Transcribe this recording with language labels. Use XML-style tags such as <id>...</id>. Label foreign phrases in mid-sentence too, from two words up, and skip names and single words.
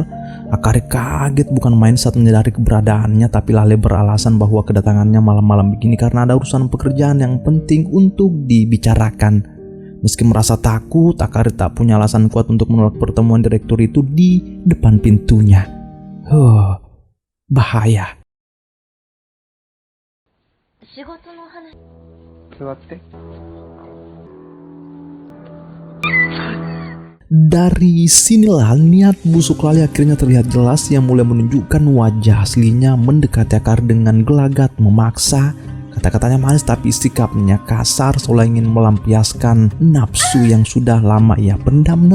<id>Akari kaget bukan main saat menyadari keberadaannya, tapi Lale beralasan bahwa kedatangannya malam-malam begini karena ada urusan pekerjaan yang penting untuk dibicarakan. Meski merasa takut, Akari tak punya alasan kuat untuk menolak pertemuan direktur itu di depan pintunya. Bahaya.</id> <ja>仕事の話。座って。</ja> <id>Dari sinilah niat busuk Lale akhirnya terlihat jelas. Yang mulai menunjukkan wajah aslinya, mendekati Akari dengan gelagat memaksa. Kata-katanya manis tapi sikapnya kasar, seolah ingin melampiaskan nafsu yang sudah lama ia pendam.</id>